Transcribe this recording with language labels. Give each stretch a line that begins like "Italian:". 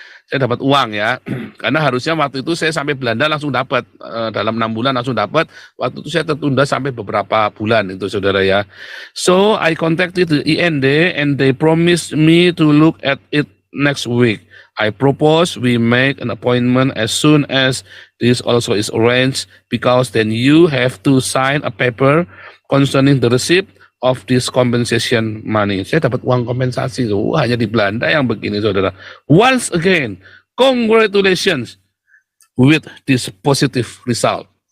Indonesian: Saya dapat uang ya, karena harusnya waktu itu saya sampai Belanda langsung dapat, dalam 6 bulan langsung dapat. Waktu itu saya tertunda sampai beberapa bulan itu, saudara ya.
English: So I contacted the IND and they promised me to look at it next week. I propose we make an appointment as soon as this also is arranged, because then you have to sign a paper concerning the receipt of this compensation money.
Indonesian: Saya dapat uang kompensasi tuh, hanya di Belanda yang begini, saudara.
English: Once again, congratulations with this positive result.